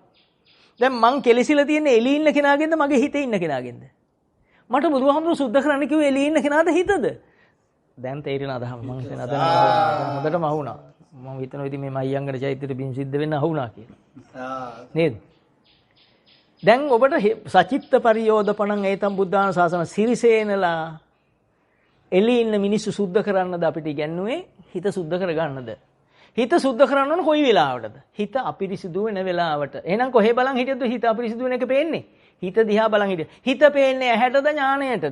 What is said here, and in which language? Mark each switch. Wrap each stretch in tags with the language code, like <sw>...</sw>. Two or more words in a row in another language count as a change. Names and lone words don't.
<si>දැන් මං කෙලිසිලා තියෙන්නේ එළියේ ඉන්න කෙනාගෙන්ද මගේ හිතේ ඉන්න කෙනාගෙන්ද? මට බුදුහාමුදුරුවෝ සුද්ධ කරන්න කිව්වේ එළියේ ඉන්න කෙනාද හිතද? දැන් තේරෙන අදහම මං කියන අදහම හොඳටම අහුණා. මම හිතනවා ඉතින් මේ මයංගන චෛත්‍යයට බින් සිද්ධ වෙන්න අහුණා කියලා. නේද? දැන් ඔබට</si> <pi>සචිත්ත පරියෝදපණං ඒතම් බුද්ධාන ශාසන</pi> <si>සිරිසේනලා එළියේ ඉන්න මිනිස්සු සුද්ධ කරන්නද අපිට ඉගැන්නුවේ? හිත සුද්ධ කරගන්නද? හිත සුද්ධ කරන්න ඕන කොයි වෙලාවටද? හිත අපිරිසිදු වෙන වෙලාවට. එහෙනම් කොහේ බලන් හිටියද හිත අපිරිසිදු වෙන එක පේන්නේ? හිත දිහා බලන් හිටිය. හිත පේන්නේ ඇහැටද ඥාණයටද?</si>